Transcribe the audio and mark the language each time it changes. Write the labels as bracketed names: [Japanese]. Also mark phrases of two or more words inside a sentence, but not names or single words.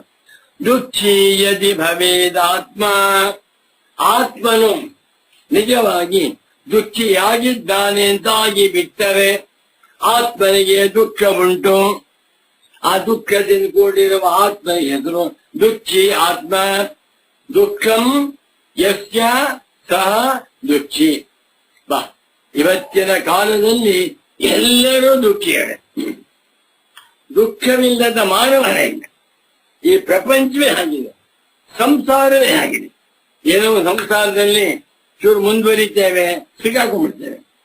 [Sanskrit] ದುಃಖಿ ಯದಿ ಭವೇದಾತ್ಮ, [Kannada] ಆತ್ಮನು ನಿಜವಾಗಿ ದುಃಖಿಯಾಗಿದ್ದಾನೆ ಅಂತಾಗಿ ಬಿಟ್ಟರೆ ಆತ್ಮನಿಗೆ ದುಃಖ ಉಂಟು. ಆ ದುಃಖದಿಂದ ಕೂಡಿರುವ ಆತ್ಮ ಹೆಸರು ದುಃಖಿ ಆತ್ಮ. [Sanskrit] ದುಃಖಂ ಯಸ್ಯ ಸಹ ದುಃಖಿ. [Kannada] ಬಾ, ಇವತ್ತಿನ ಕಾಲದಲ್ಲಿ ಎಲ್ಲರೂ ದುಃಖಿಯರೇ. ದುಃಖವಿಲ್ಲದ ಮಾನವನೇ ಇಲ್ಲ. ಈ ಪ್ರಪಂಚವೇ ಆಗಿದೆ, ಸಂಸಾರವೇ ಆಗಿದೆ. ಏನೋ ಸಂಸಾರದಲ್ಲಿ ಚೂರು ಮುಂದುವರಿತೇವೆ, ಸಿಕ್ಕಾಕೊಂಡ್ಬಿಡ್ತೇವೆ.